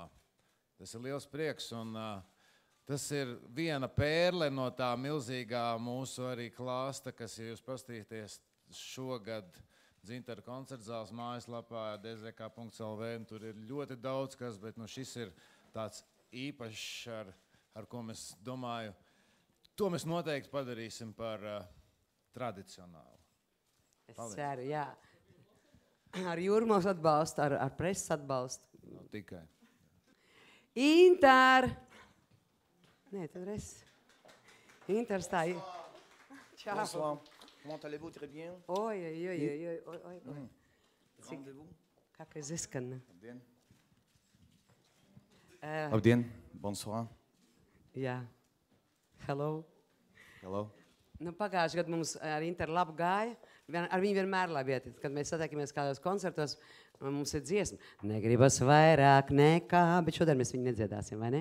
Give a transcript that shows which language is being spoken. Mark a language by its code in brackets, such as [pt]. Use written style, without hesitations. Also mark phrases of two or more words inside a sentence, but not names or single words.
[lv] Tas ir liels prieks, un tas ir viena pērle no tā milzīgā mūsu arī klāsta, kas, ja jūs pastīties šogad Dzintara koncertzāles mājaslapā dzk.lv, tur ir ļoti daudz kas, bet šis ir tāds īpašs, ar ko mēs domāju, to mēs noteikti padarīsim par tradicionālu. Es ceru, jā. Ar Jūrmals atbalstu, ar preses atbalstu. Tikai. Inter! Nē, tad es. Inter stāja. Čau. [fr] Bonsoir. Comment allez-vous? Très bien. Oi. Rendez-vous. [ru] Как изысканно. [lv] Labdien. Labdien. Bonsoir. Jā. [en] Hello. Hello. [lv] Pagājušajā gadā mums ar Interu labu gāja. Ar viņu vienmēr labi iet. Kad mēs satiekamies kādos koncertos, mums ir dziesma. Negribas vairāk nekā, bet šodien mēs viņu nedziedāsim, vai ne?